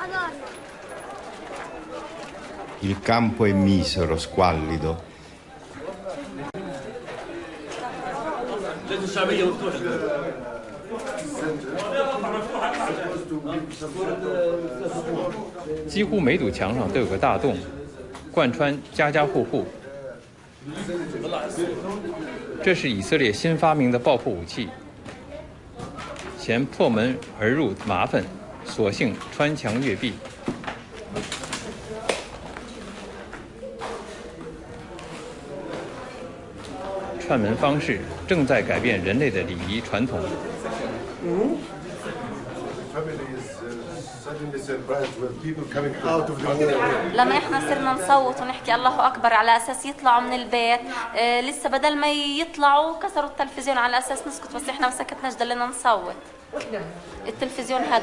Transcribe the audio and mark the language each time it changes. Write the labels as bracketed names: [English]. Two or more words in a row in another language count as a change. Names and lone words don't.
[Italian] Il campo è misero, squallido. [Chinese] Quasi 几乎每堵墙上都有个大洞，贯穿家家户户。这是以色列新发明的爆破武器，嫌破门而入麻烦，索性穿墙越壁。串门方式正在改变人类的礼仪传统。 [Arabic] لما احنا صرنا نصوت ونحكي الله اكبر على اساس يطلعوا من البيت، لسه بدل ما يطلعوا كسروا التلفزيون على اساس نسكت، بس احنا ما سكتناش ضلينا نصوت التلفزيون هذا.